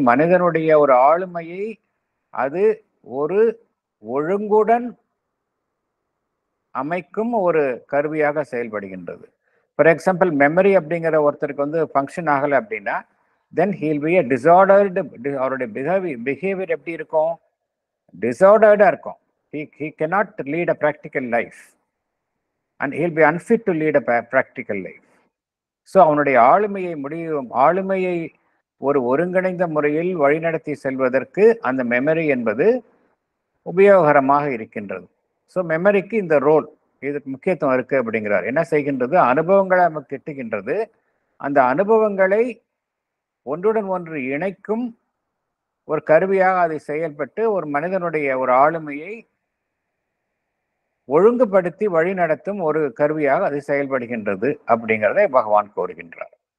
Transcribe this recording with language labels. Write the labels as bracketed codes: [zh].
[ta] மனிதனுடைய ஒரு ஆளுமையை அது ஒரு ஒழுங்குடன் அமைக்கும் ஒரு கருவியாக செயல்படுகின்றது. ஃபார் எக்ஸாம்பிள், மெமரி அப்படிங்கிற ஒருத்தருக்கு வந்து ஃபங்க்ஷன் ஆகலை அப்படின்னா [en] Then he'll be a disordered. [ta] அவருடைய பிஹேவியர் எப்படி இருக்கும்? டிசார்டர்டா இருக்கும். [en] he cannot lead a practical life and he'll be unfit to lead a practical life. [ta] So அவனுடைய ஆளுமையை ஒரு ஒருங்கிணைந்த முறையில் வழிநடத்தி செல்வதற்கு அந்த மெமரி என்பது உபயோகரமாக இருக்கின்றது. ஸோ மெமரிக்கு இந்த ரோல், இதுக்கு முக்கியத்துவம் இருக்கு அப்படிங்கிறார். என்ன செய்கின்றது? அனுபவங்களை நமக்கு கிட்டுகின்றது. அந்த அனுபவங்களை ஒன்றுடன் ஒன்று இணைக்கும் ஒரு கருவியாக அதை செயல்பட்டு ஒரு மனிதனுடைய ஒரு ஆளுமையை ஒழுங்குபடுத்தி வழி நடத்தும் ஒரு கருவியாக அது செயல்படுகின்றது அப்படிங்கிறதை பகவான் கூறுகின்றார்.